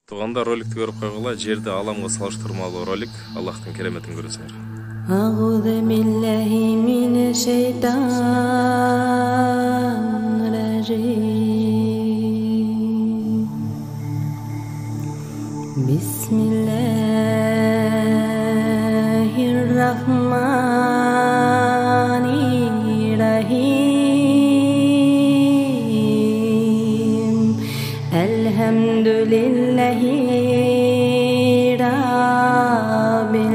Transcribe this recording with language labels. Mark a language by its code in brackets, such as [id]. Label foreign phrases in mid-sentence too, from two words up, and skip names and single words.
[ky] Туганда роликти көрүп койгула, жерди аламга салыштырмалуу ролик. Аллахтын кереметин көрөсүңөр. [ar] أعوذ بالله من الشيطان الرجيم بسم الله الرحمن الرحيم الحمد لله رب